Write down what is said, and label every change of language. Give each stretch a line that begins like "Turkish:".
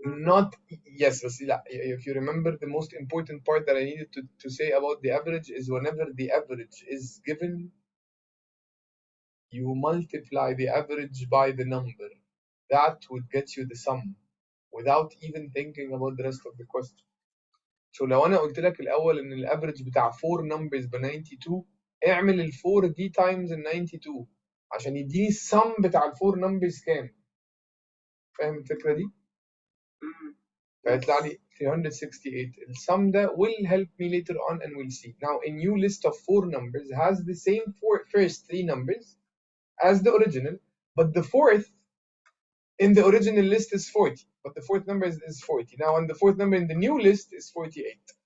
English: Not yes, but if you remember, the most important part that I needed to say about the average is whenever the average is given, you multiply the average by the number. That would get you the sum without even thinking about the rest of the question.
Arabic: So لو أنا قلت لك الأول إن الأفريج بتاع 4 numbers ب 92، اعمل ال 4 دي times ال 92 عشان يديني السم بتاع ال 4 numbers كام؟ فاهم الفكرة دي؟ فيطلع لي 368. السم ده
English: will help me later on and we'll see. Now a new list of 4 numbers has the same first 3 numbers as the original, but the fourth in the original list is 40, but the fourth number is 40. Now and the fourth number in the new list is 48.